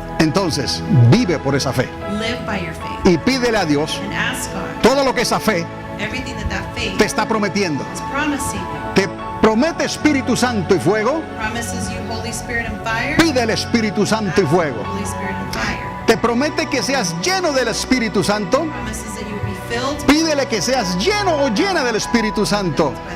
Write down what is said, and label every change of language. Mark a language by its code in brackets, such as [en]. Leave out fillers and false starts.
[es] Entonces, vive por esa fe [en] Live by your faith [es] y pídele a Dios [en] and ask God [es] todo lo que esa fe [en] everything that faith [es] te está prometiendo. [en] is promising you. [es] Te promete Espíritu Santo y fuego, [en] Promises you Holy Spirit and fire. [es] pídele Espíritu Santo y [en] Ask [es] fuego. [en] Holy Spirit and fire. [es] Te promete que seas lleno del Espíritu Santo, [en] Promises that you will be filled. [es] pídele que seas lleno o llena del Espíritu Santo.